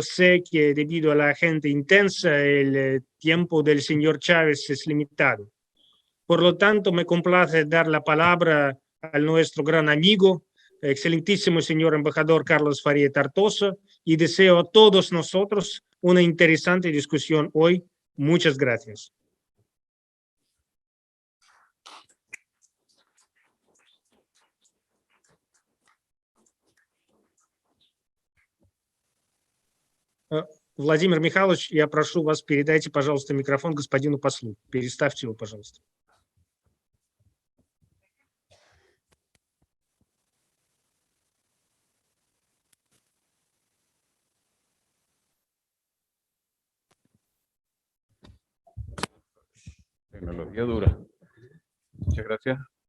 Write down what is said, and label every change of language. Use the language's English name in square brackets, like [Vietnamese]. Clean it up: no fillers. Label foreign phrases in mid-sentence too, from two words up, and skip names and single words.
[Spanish] Sé que debido a la agenda intensa, el tiempo del señor Chávez es limitado. Por lo tanto, me complace dar la palabra a nuestro gran amigo, excelentísimo señor embajador Carlos Faría Tartosa, y deseo a todos nosotros una interesante discusión hoy. Muchas gracias. [Russian] Владимир Михайлович, я прошу вас, передайте, пожалуйста, микрофон господину послу. Переставьте его, пожалуйста. [Spanish] Tecnología dura. Muchas gracias.